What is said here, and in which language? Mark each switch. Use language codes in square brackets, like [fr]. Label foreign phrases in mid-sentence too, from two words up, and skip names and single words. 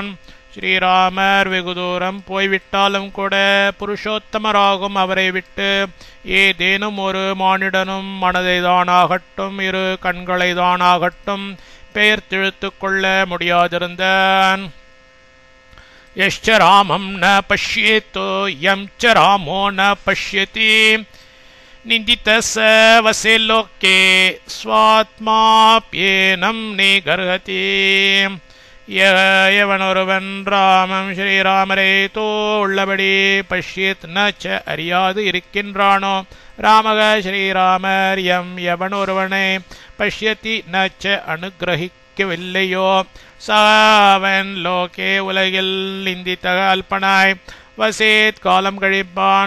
[ta] ஸ்ரீராமர் வெகு தூரம் போய்விட்டாலும் கூட புருஷோத்தமராகும் அவரை விட்டு ஏதேனும் ஒரு மானிடனும் மனதைதானாகட்டும் இரு கண்களைதானாகட்டும் பெயர்த்திழுத்து கொள்ள முடியாதிருந்தான். [sa] यश्च रामं न पश्येतो यं च रामो न पश्यति निन्दितः स वसे लोके स्वात्माप्येनं निगर्हति. [ta] எவனொருவன் ராமம் ஸ்ரீராமரை உள்ளபடி [sa] पश्यत् न च [ta] அறியாது இருக்கின்றானோ ராமக ஸ்ரீராமர் எவனொருவனை [sa] पश्यति न च [ta] அனுகிரகிக்கவில்லையோ [sa] सावन् लोके [ta] உலகில் நிந்தித்தக அல்பனாய் வசேத் காலம் கழிப்பான்.